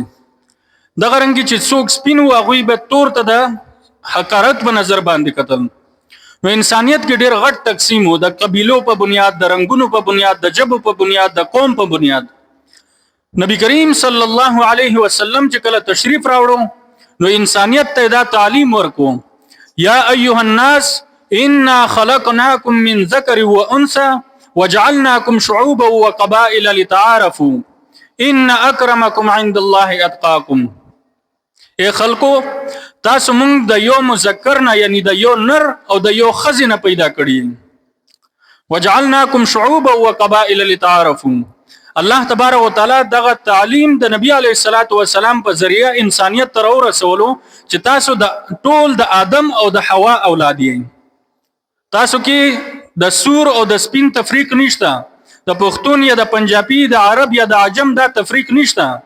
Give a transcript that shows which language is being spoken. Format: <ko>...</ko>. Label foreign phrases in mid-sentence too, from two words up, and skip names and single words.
<ps>دغه رنګ چې څوک سپین او هغه به تور ته د حقارت په نظر باندې قتل. نو انسانيت کې ډېر غټ تقسیم وو، د قبيلو په بنیاد، د رنگونو په بنیاد، د جبو په بنیاد، د قوم په بنیاد. نبی کریم</ps> <ar>صلی الله علیه وسلم</ar> <ps>چې کله تشریف راوړو نو انسانيت ته دا تعلیم ورکو،</ps> <ar>یا ایها الناس انا خلقناکم من ذکر و انثى وجعلناكم شعوبا وقبائل لتعارفوا ان اکرمکم عند الله اتقاکم.</ar> <ps>اے خلقو، تاسو موږ د یو مذکر نه یعنی د یو نر او د یو خزینه پیدا کړی.</ps> <ar>وجعلناكم شعوبا وقبائل لتعارفوا.</ar> <ps>الله تبارک وتعالى دغه تعلیم د نبی</ps> <ar>علیه الصلاۃ والسلام</ar> <ps>په ذریعہ انسانیت تر ورسولو چې تاسو د ټول د آدم او د حوا اولاد یې. تاسو کې د سور او د سپین تفریق نشته، د پښتون یا د پنجابي، د عرب یا د عجم دا تفریق نشته.</ps>